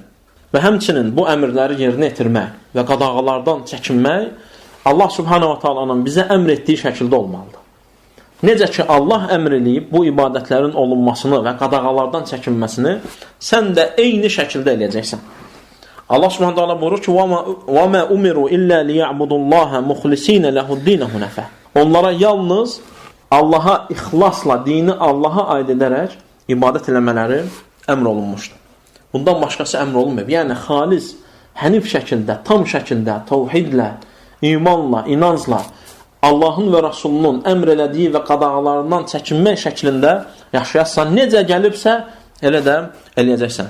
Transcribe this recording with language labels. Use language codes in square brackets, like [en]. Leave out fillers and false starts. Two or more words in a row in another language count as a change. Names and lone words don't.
[az] Və həmçinin bu əmrləri yerinə yetirmək və qadağalardan çəkinmək Allah [ar] سبحانه وتعالى [az] bizə əmr etdiyi şəkildə olmalıdır. Necə ki, Allah əmr eləyib bu ibadətlərin olunmasını və qadağalardan çəkinməsini sən də eyni şəkildə eləyəcəksən. Allah [ar] سبحانه وتعالى [az] buyurur ki, [ar] وَمَا أُمِرُوا إِلَّا لِيَعْبُدُ اللّٰهَ مُخْلِس۪ينَ لَهُ الدِّينَ هُنَفَةً. [az] Onlara yalnız Allaha ixlasla, dini Allaha aid edərək ibadət eləmələri əmr olunmuşdur. Bundan başqası əmr olunmayıb. Yəni, xalis, hənif şəkildə, tam şəkildə, təvhidlə, imanla, inancla, Allahın və Rasulunun əmr elədiyi və qadağalarından çəkinmək şəklində yaşayarsan, necə gəlibsə, elə də eləyəcəksən.